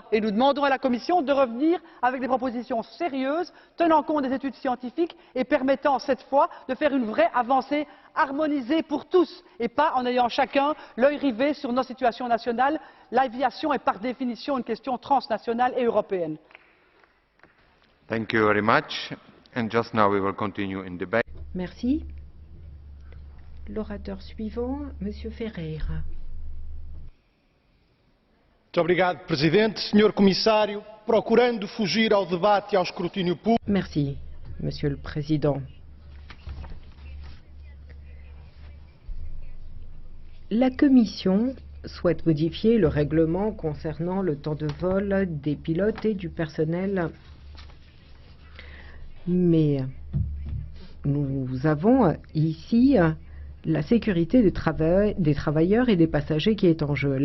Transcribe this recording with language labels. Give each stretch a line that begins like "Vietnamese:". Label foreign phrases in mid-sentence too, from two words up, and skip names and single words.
French: Et nous demandons à la Commission de revenir avec des propositions sérieuses, tenant compte des études scientifiques et permettant cette fois de faire une vraie avancée harmonisée pour tous et pas en ayant chacun l'œil rivé sur nos situations nationales. L'aviation est par définition une question transnationale et européenne.
English: Thank you very much. And just now we will continue in debate.
French: Merci. L'orateur suivant, Monsieur Ferreira.
Portuguese: Muito obrigado, Presidente. Senhor Comissário, procurando fugir ao debate e ao escrutínio público.
French: Merci, Monsieur le Président. La Commission souhaite modifier le règlement concernant le temps de vol des pilotes et du personnel. Mais nous avons ici la sécurité des travailleurs et des passagers qui est en jeu.